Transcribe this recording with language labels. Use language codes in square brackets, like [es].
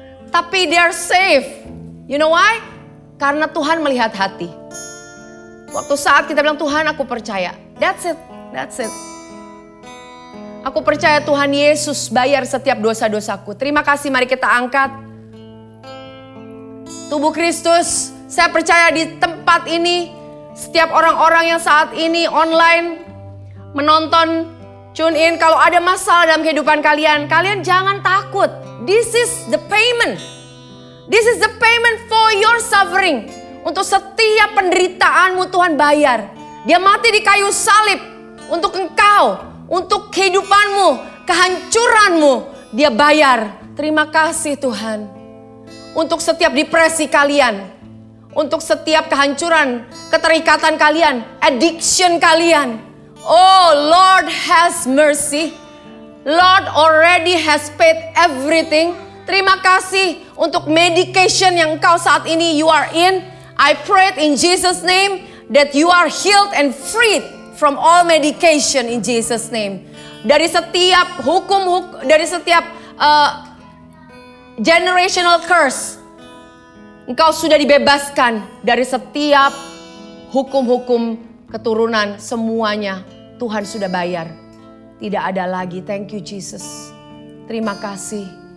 [en] Tapi they are safe. You know why? [id] Karena Tuhan melihat hati. Waktu saat kita bilang, Tuhan aku percaya. [en] That's it, that's it. [id] Aku percaya Tuhan Yesus bayar setiap dosa-dosaku. Terima kasih, mari kita angkat. Tubuh Kristus, saya percaya di tempat ini, setiap orang-orang yang saat ini online, menonton, [en] tune in. [id] Kalau ada masalah dalam kehidupan kalian, kalian jangan takut. [en] This is the payment. This is the payment for your suffering. [id] Untuk setiap penderitaanmu Tuhan bayar. Dia mati di kayu salib untuk engkau. Untuk kehidupanmu, kehancuranmu, dia bayar. Terima kasih Tuhan. Untuk setiap depresi kalian, untuk setiap kehancuran, keterikatan kalian, addiction kalian. [en] Oh, Lord has mercy. Lord already has paid everything. [id] Terima kasih untuk medication yang engkau saat ini [en] you are in. I pray in Jesus' name that you are healed and freed from all medication in Jesus' name. [id] Dari setiap dari setiap generational curse, engkau sudah dibebaskan dari setiap hukum-hukum keturunan, semuanya Tuhan sudah bayar. Tidak ada lagi. [en] Thank you Jesus. [id] Terima kasih.